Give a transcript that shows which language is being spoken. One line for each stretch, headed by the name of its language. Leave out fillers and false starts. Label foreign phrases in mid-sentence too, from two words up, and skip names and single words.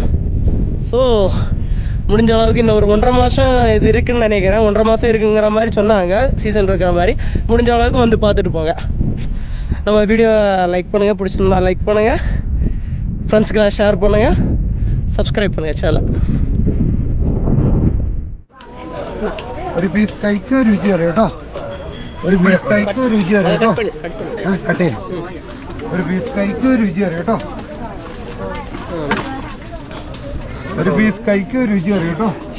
Tamil: ஸோ முடிஞ்ச அளவுக்கு இன்னும் ஒரு 1.5 மாதம் இது இருக்குதுன்னு நினைக்கிறேன். 1.5 மாதம் இருக்குங்கிற மாதிரி சொன்னாங்க, சீசன் இருக்கிற மாதிரி. முடிஞ்ச அளவுக்கு வந்து பார்த்துட்டு போங்க. நம்ம வீடியோ லைக் பண்ணுங்கள், பிடிச்சிருந்தா லைக் பண்ணுங்கள், ஃப்ரெண்ட்ஸுக்கெல்லாம் ஷேர் பண்ணுங்கள், സബ്സ്ക്രൈബ് பண்ணுங்கள் சேனல்.
Malayalam: ഒരു പീസ് കഴിക്കുക രുചി അറിയാം കേട്ടോ. ഒരു പീസ് കഴിക്കുക രുചി അറിയാം കേട്ടോ. കട്ട് ചെയ്യാം. ഒരു പീസ് കഴിക്കുക രുചി അറിയാം കേട്ടോ. ഒരു പീസ് കഴിക്കുക രുചി അറിയാം കേട്ടോ.